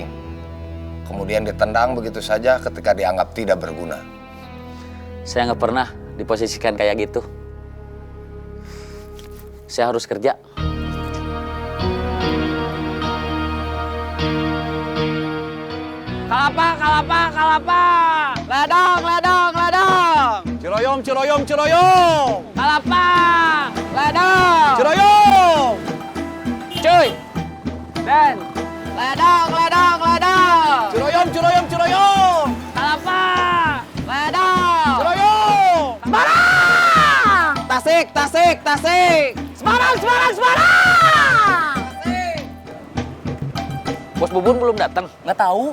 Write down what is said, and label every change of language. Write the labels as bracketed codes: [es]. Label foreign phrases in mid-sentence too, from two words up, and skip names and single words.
[id] Kemudian ditendang begitu saja ketika dianggap tidak berguna. Saya nggak pernah diposisikan kayak gitu. Saya harus kerja. Kalapa, kalapa, kalapa. Ledang, ledang, ledang. Ciroyom, ciroyom, ciroyom. Kalapa, ledang. Ciroyom. Cuy. Den. Ledang, ledang, ledang. Ciroyom, ciroyom, ciroyom. Kalapa, ledang. Ciroyom. Semarang. Tasik, tasik, tasik. Semarang, Semarang, Semarang. Bos Bubun belum datang. Nggak tahu.